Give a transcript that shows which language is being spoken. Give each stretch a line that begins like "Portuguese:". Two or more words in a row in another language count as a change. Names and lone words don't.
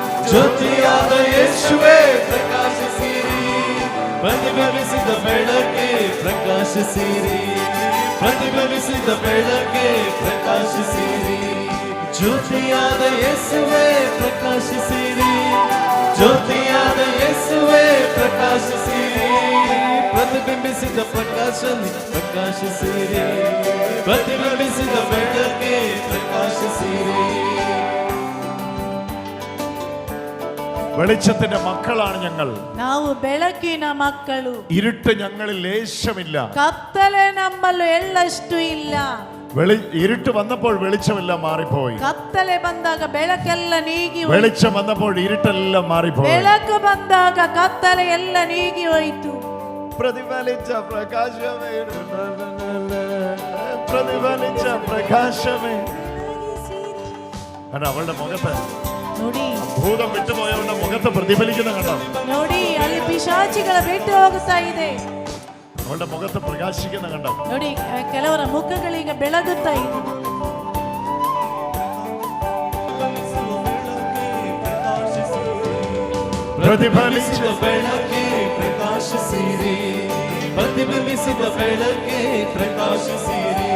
Kannada: ಜ್ಯೋತಿಯಾದ ಯೇಸುವೇ ಪ್ರಕಾಶಿಸಿರಿ, ಪ್ರತಿಬಿಂಬಿಸಿದ ಬೆಳಕೇ ಪ್ರಕಾಶಿಸಿರಿ, ಪ್ರತಿಫಲಿಸಿದ ಬೆಳಕೆ ಪ್ರಕಾಶಿಸಿರಿ, ಜ್ಯೋತಿಯಾದ ಯೇಸುವೆ ಪ್ರಕಾಶಿಸಿರಿ, ಜ್ಯೋತಿಯಾದ ಯೇಸುವೆ ಪ್ರಕಾಶಿಸಿರಿ, ಪ್ರತಿಬಿಂಬಿಸಿದ ಪ್ರಕಾಶನಿ ಪ್ರಕಾಶಿಸಿರಿ, ಪ್ರತಿಬಿಂಬಿಸಿದ ಬೆಳಕೆ പ്രകാശിസിരി.
Malayalam: വെളിച്ചത്തിന്റെ മക്കളാണ് ഞങ്ങൾ.
Kannada: ನಾವು ಬೆಳಕಿನ ಮಕ್ಕಳು.
Malayalam: ഇരുട്ട് ഞങ്ങളിൽ ലേശമില്ല.
Kannada: ಕತ್ತಲೆ ನಮ್ಮಲ್ಲಿ ಎಳ್ಳಷ್ಟು ಇಲ್ಲ.
Malayalam: ഇരുട്ട് വന്നപ്പോൾ വെളിച്ചമെല്ലാം മാറിപ്പോയി.
Kannada: ಕತ್ತಲೆ ಬಂದಾಗ ಬೆಳಕೆಲ್ಲ ನೀಗಿ ಹೋಯಿತು.
Malayalam: വെളിച്ചം വന്നപ്പോൾ ഇരുട്ടെല്ലാം മാറിപ്പോയി.
Kannada: ಬೆಳಕು ಬಂದಾಗ ಕತ್ತಲೆ ಎಲ್ಲ ನೀಗಿ ಹೋಯಿತು.
Malayalam: പ്രതിഫലിച്ച പ്രകാശമേ, പ്രതിഫലിച്ച പ്രകാശമേ. അവളുടെ മുഖത്ത്
Kannada: ನೋಡಿ,
Malayalam: ഭൂതം വിട്ടുപോയവളുടെ മുഖത്ത് പ്രതിഫലിക്കുന്ന കണ്ടോ?
Kannada: ನೋಡಿ, ಅಲ್ಲಿ ಪಿಶಾಚಿಗಳ ಬಿಟ್ಟು ಹೋಗುತ್ತಾ ಇದೆ.
Malayalam: അവളുടെ മുഖത്ത് പ്രകാശിക്കുന്ന കണ്ടോ?
Kannada: ನೋಡಿ, ಕೆಲವರ ಮುಖಗಳಿಗೆ ಬೆಳಗುತ್ತಾ ಇದೆ. ಪ್ರತಿಫಲಿಸಿದ ಬೆಳಕೆ ಪ್ರಕಾಶಿಸಿರಿ, ಪ್ರತಿಬಿಂಬಿಸಿದ ಬೆಳಕೆ ಪ್ರಕಾಶಿಸಿರಿ,